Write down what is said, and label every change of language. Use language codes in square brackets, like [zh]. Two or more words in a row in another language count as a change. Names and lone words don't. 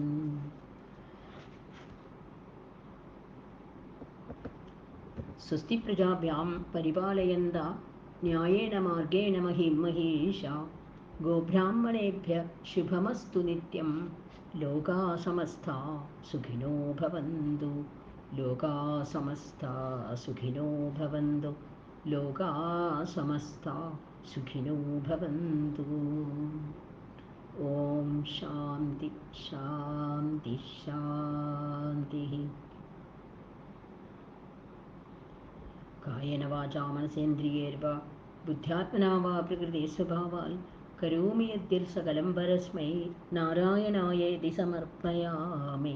[sa] സ്വസ്തി പ്രജാഭ്യാം പരിപാലയന്ത ന്യായേന മാർഗേണ മഹിം മഹീഷാ, ഗോബ്രാഹ്മണേഭ്യ ശുഭമസ്തു നിത്യം, ലോകാ സമസ്താ സുഖിനോ ഭവന്തു, ലോകാ സമസ്താ സുഖിനോ ഭവന്തു, ലോകാ സമസ്താ സുഖിനോ ഭവന്തു. ഓം ശാന്തി ശാന്തി ശാന്തി. കായേന വാചാ മനസേന്ദ്രിയേർവാ ബുദ്ധ്യാത്മനാ വാ പ്രകൃതി സ്വഭാവാൽ കരോമി യദ്യൽ സകലം പരസ്മൈ നാരായണായേതി സമർപ്പയാമി.